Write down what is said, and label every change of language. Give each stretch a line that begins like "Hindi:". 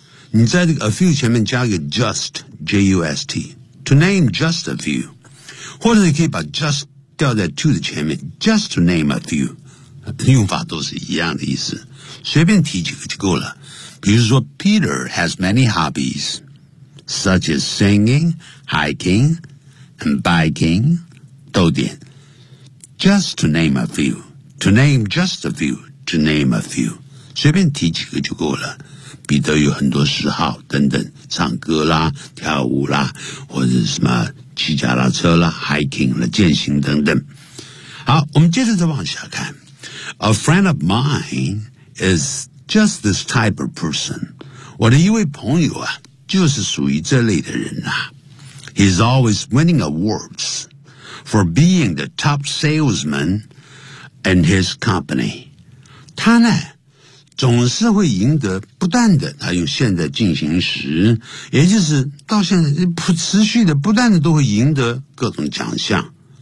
Chinese: 你在这个
English: a few
Chinese: 前面加个
English: just J-U-S-T to name just a few，
Chinese: 或者你可以把
English: just
Chinese: 掉在
English: to
Chinese: 的前面
English: ，just to name a few，
Chinese: 用法都是一样的意思，随便提几个就够了。比如说
English: ，Peter has many hobbies， such as singing， hiking， and biking，
Chinese: 逗点
English: ，just to name a few， to name just a few。 To name a few，
Chinese: 随便提几个就够了。彼得有很多嗜好，等等，唱歌啦，跳舞啦，或者什么骑脚踏车啦 ，hiking 啦，健行等等。好，我们接着再往下看。
English: A friend of mine is just this type of person。
Chinese: 我的一位朋友啊，就是属于这类的人呐。
English: He's always winning awards for being the top salesman in his company。
Chinese: 他呢总是会赢得不断的他用现在进行时也就是到现在不持续的不断的都会赢得各种奖项。